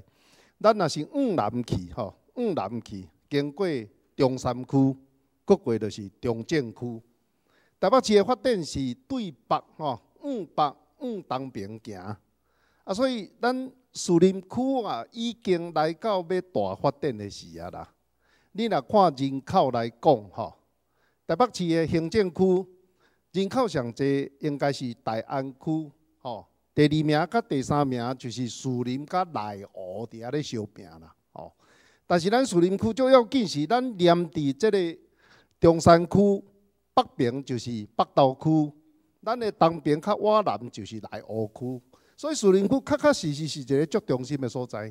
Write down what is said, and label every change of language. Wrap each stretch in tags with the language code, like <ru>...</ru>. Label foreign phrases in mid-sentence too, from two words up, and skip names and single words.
<nan>咱若是往南去，吼，往南去，经过中山区，过过就是中正区。台北市的发展是对北，吼，往北往东边行。啊，所以咱树林区啊，已经来到要大发展的时啊啦。你若看人口来讲，吼，台北市的行政区人口上侪应该是大安区，吼，第2名甲第3名就是树林甲内湖伫遐咧相拼啦，吼。但是咱树林区最要紧是咱连伫即个中山区北边就是北投区，咱的东边较往南就是内湖区，所以树林区确实是一个足中心的所在。</nan>